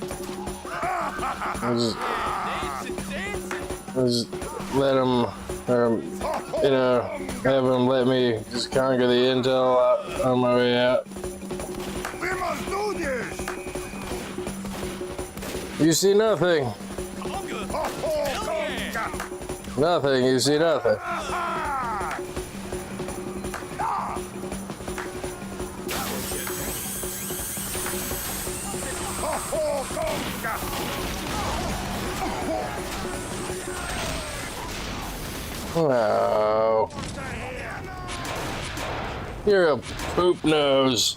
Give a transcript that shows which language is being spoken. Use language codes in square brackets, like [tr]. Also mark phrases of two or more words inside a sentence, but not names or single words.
[en] Just let him, have him let me just conquer the intel on my way out. We must do this! You see nothing. Conga! Ho, ho, conga! Nothing. You see nothing. Ah! Ah! Ho, ho, conga! Oh, you're a poop nose.